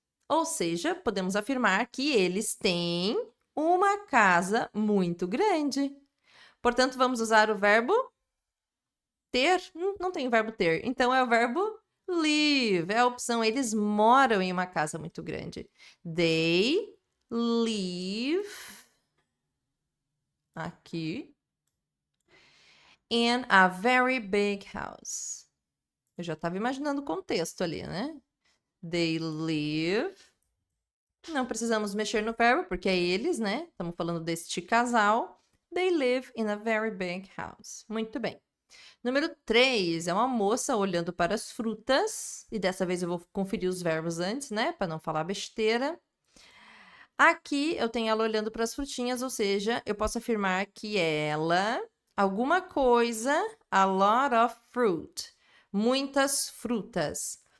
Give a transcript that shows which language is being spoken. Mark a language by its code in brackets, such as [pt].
[pt] Ou seja, podemos afirmar que eles têm uma casa muito grande. Portanto, vamos usar o verbo ter? Não tem o verbo ter. Então, é o verbo live. É a opção, eles moram em uma casa muito grande. [en] They live [pt] aqui [en] in a very big house. [pt] Eu já estava imaginando o contexto ali, né? [en] They live. [pt] Não precisamos mexer no verbo, porque é eles, né? Estamos falando deste casal. [en] They live in a very big house. [pt] Muito bem. Número 3 é uma moça olhando para as frutas. E dessa vez eu vou conferir os verbos antes, né? Para não falar besteira. Aqui eu tenho ela olhando para as frutinhas, ou seja, eu posso afirmar que ela, alguma coisa, [en] a lot of fruit, [pt] muitas frutas.